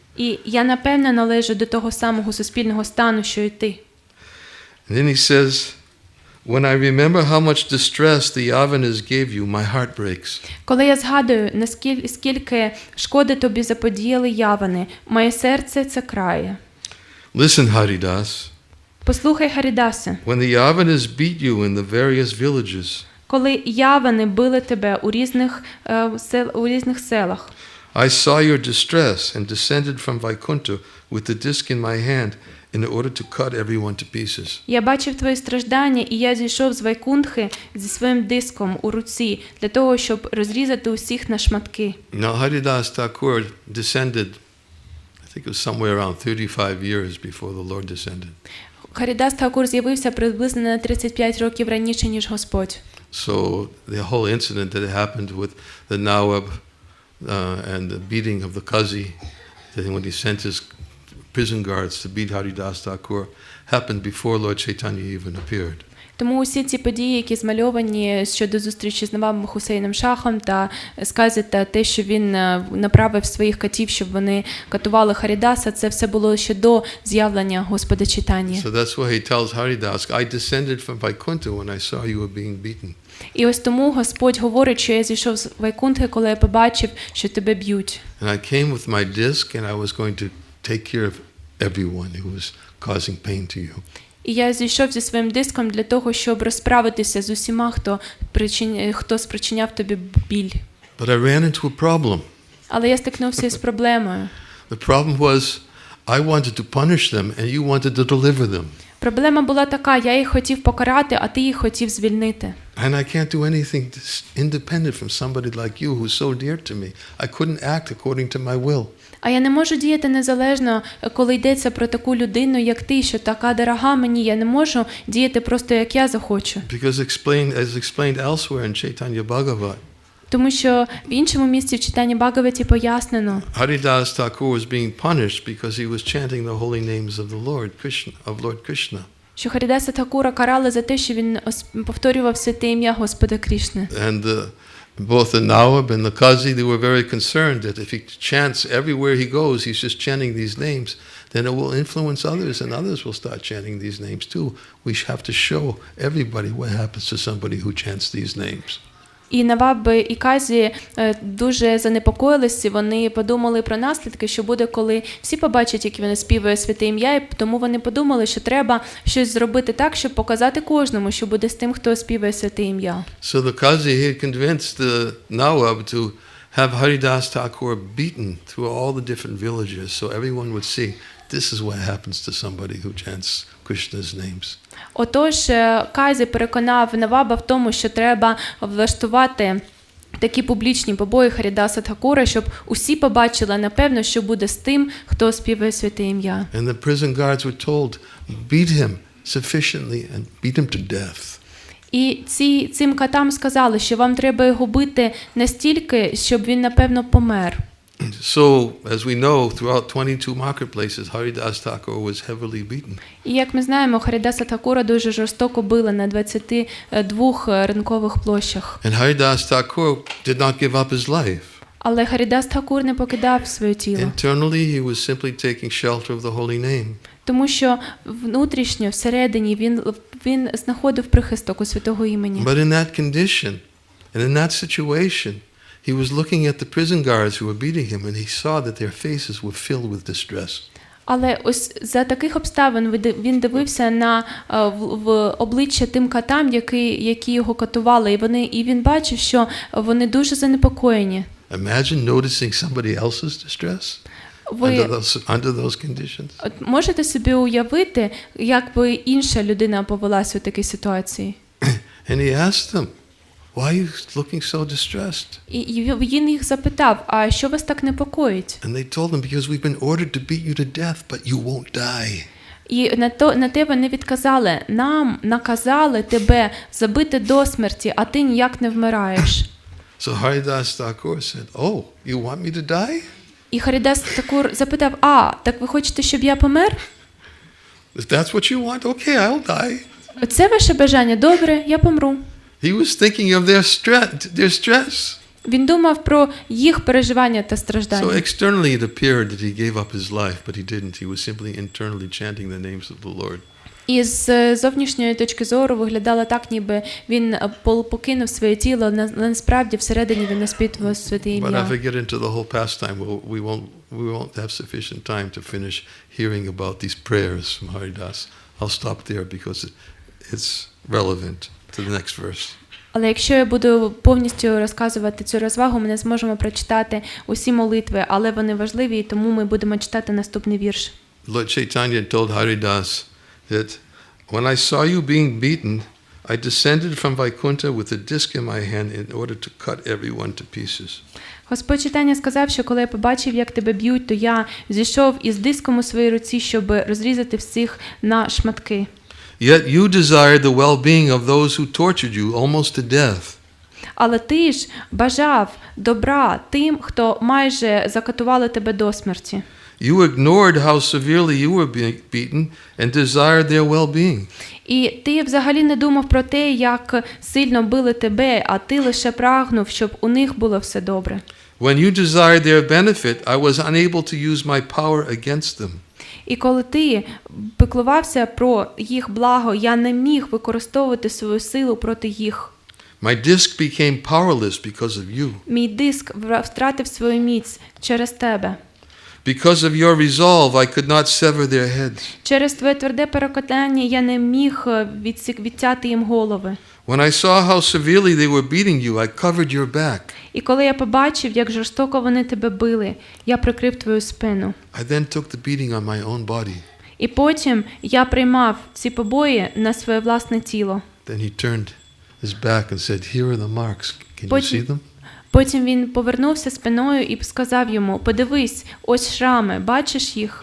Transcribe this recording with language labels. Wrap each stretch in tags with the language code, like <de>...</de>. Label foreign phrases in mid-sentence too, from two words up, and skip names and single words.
<uk>І я, напевно, належу до того самого суспільного стану, що і ти.</uk> <en>And then he says, when I remember how much distress the Yavanas gave you, my heart breaks.</en> <uk>Коли я згадую, наскільки шкоди тобі заподіяли явани, моє серце це крає.</uk> <en>Listen, Haridas.</en> <uk>Послухай, Харідасе.</uk> <en>When the Yavanas beat you in the various villages,</en> <uk>Коли явани били тебе у різних селах,</uk> <en>I saw your distress and descended from Vaikuntha with the disc in my hand in order to cut everyone to pieces.</en> <uk>Я бачив твої страждання, і я зійшов з Вайкунтхи зі своїм диском у руці для того, щоб розрізати усіх на шматки.</uk> <en>Now Haridas Thakur descended, I think it was somewhere around 35 years before the Lord descended.</en> <uk>Харідас Тхакур з'явився приблизно на 35 років раніше, ніж Господь.</uk> <en>So the whole incident that happened with the Nawab and the beating of the Qazi, that when he sent his prison guards to beat Haridas Thakur, happened before Lord Chaitanya even appeared.</en> <uk>Тому усі ці події, які змальовані щодо зустрічі з Навабом Хусейном Шахом та скази та те, що він направив своїх катів, щоб вони катували Харідаса, це все було ще до з'явлення Господа Чайтаньї.</uk> <en>So that's why he tells Haridas, I descended from Vaikuntha when I saw you were being beaten.</en> <uk>І ось тому Господь говорить, що я зійшов з Вайкунтхи, коли я побачив, що тебе б'ють.</uk> <en>And I came with my disc and I was going to take care of everyone who was causing pain to you.</en> <uk>І я зійшов зі своїм диском для того, щоб розправитися з усіма, хто спричиняв тобі біль.</uk> <en>But I ran into a problem.</en> <uk>Але я стикнувся із проблемою.</uk> <en>The problem was I wanted to punish them and you wanted to deliver them.</en> <uk>Проблема була така, я їх хотів покарати, а ти їх хотів звільнити.</uk> <en>And I can't do anything independent from somebody like you who's so dear to me. I couldn't act according to my will.</en> <uk>А я не можу діяти незалежно, коли йдеться про таку людину, як ти, що така дорога мені. Я не можу діяти просто, як я захочу.</uk> <en>Because as explained elsewhere in Chaitanya Bhagavat,</en> <uk>Тому що в іншому місці в читанні Бхагаваті пояснено,</uk> <en>Haridas Thakur was being punished because he was chanting the holy names of the Lord Krishna.</en> <uk>що Харідаса Thakura карали за те, що він повторював святе ім'я Господа Крішни.</uk> <en>And both the Nawab and the Qazi, they were very concerned that if he chants everywhere he goes, he's just chanting these names, then it will influence others and others will start chanting these names too. We have to show everybody what happens to somebody who chants these names.</en> <uk>І Наваб і Казі дуже занепокоїлися, вони подумали про наслідки, що буде, коли всі побачать, як він співає святе ім'я, і тому вони подумали, що треба щось зробити так, щоб показати кожному, що буде з тим, хто співає святе ім'я.</uk> <en>So the Qazi had convinced the Nawab to have Haridas Thakur beaten through all the different villages so everyone would see this is what happens to somebody who chants Krishna's names.</en> <uk>Отож, Казі переконав Наваба в тому, що треба влаштувати такі публічні побої Харідаса Thakura, щоб усі побачили, напевно, що буде з тим, хто співає святе ім'я.</uk> <en>And the prison guards were told, beat him sufficiently and beat him to death.</en> <uk>І цим катам сказали, що вам треба його бити настільки, щоб він, напевно, помер.</uk> <en>So, as we know, throughout 22 marketplaces, Haridas Thakur was heavily beaten.</en> <uk>І як ми знаємо, Харідаса Thakura дуже жорстоко били на 22 ринкових площах.</uk> <en>And Haridas Thakur did not give up his life.</en> <uk>Але Харідас Thakura не покидав своє тіло.</uk> <en>Internally, he was simply taking shelter of the holy name.</en> <uk>Тому що внутрішньо, всередині, він знаходив прихисток у святого імені.</uk> <en>But in that condition, and in that situation, he was looking at the prison guards who were beating him, and he saw that their faces were filled with distress.</en> <uk>Але ось за таких обставин він дивився в обличчя тим катам, які його катували, і він бачив, що вони дуже занепокоєні.</uk> <en>Imagine noticing somebody else's distress under those conditions.</en> <uk>Можете собі уявити, як би інша людина повелася у такій ситуації?</uk> <en>And he asked them, why are you looking so distressed?</en> <uk>І він їх запитав, а що вас так непокоїть?</uk> <en>And they told him, because we've been ordered to beat you to death, but you won't die.</en> <uk>І на те вони відказали, нам наказали тебе забити до смерті, а ти ніяк не вмираєш.</uk> <en>So Haridas Thakur said, oh, you want me to die?</en> <uk>І Харідас Thakura запитав, так ви хочете, щоб я помер?</uk> <en>If that's what you want, okay, I'll die.</en> <uk>Це ваше бажання? Добре, я помру.</uk> <en>He was thinking of their stress.</en> <uk>Він думав про їх переживання та страждання.</uk> <en>So externally it appeared that he gave up his life, but he didn't. He was simply internally chanting the names of the Lord.</en> <uk>І з зовнішньої точки зору виглядало так, ніби він покинув своє тіло, але насправді всередині він наспівував святе ім'я.</uk> <en>But if we get into the whole pastime, we won't have sufficient time to finish hearing about these prayers from Haridas. I'll stop there because it's relevant to the next verse.</en> <uk>Але якщо я буду повністю розказувати цю розвагу, ми не зможемо прочитати усі молитви, але вони важливі, і тому ми будемо читати наступний вірш.</uk> <en>Lord Chaitanya told Haridas that when I saw you being beaten, I descended from Vaikuntha with a disc in my hand in order to cut everyone to pieces.</en> <uk>Господь Чайтанья сказав, що коли я побачив, як тебе б'ють, то я зійшов із диском у своїй руці, щоб розрізати всіх на шматки.</uk> <en>Yet you desired the well-being of those who tortured you almost to death.</en> <uk>Але ти ж бажав добра тим, хто майже закатували тебе до смерті.</uk> <en>You ignored how severely you were being beaten and desired their well-being.</en> <uk>І ти взагалі не думав про те, як сильно били тебе, а ти лише прагнув, щоб у них було все добре.</uk> <en>When you desired their benefit, I was unable to use my power against them.</en> <uk>І коли ти піклувався про їх благо, я не міг використовувати свою силу проти їх.</uk> <en>My disc became powerless because of you.</en> <uk>Мій диск втратив свою міць через тебе.</uk> <en>Because of your resolve, I could not sever their heads.</en> <uk>Через твоє тверде переконання я не міг відтяти їм голови.</uk> <en>When I saw how severely they were beating you, I covered your back.</en> <uk>І коли я побачив, як жорстоко вони тебе били, я прикрив твою спину.</uk> <en>I then took the beating on my own body.</en> <uk>І потім я приймав ці побої на своє власне тіло.</uk> <en>Then he turned his back and said, "Here are the marks. Can you see them?"</en> <uk>Потім він повернувся спиною і сказав йому: "Подивись, ось шрами, бачиш їх?"</uk>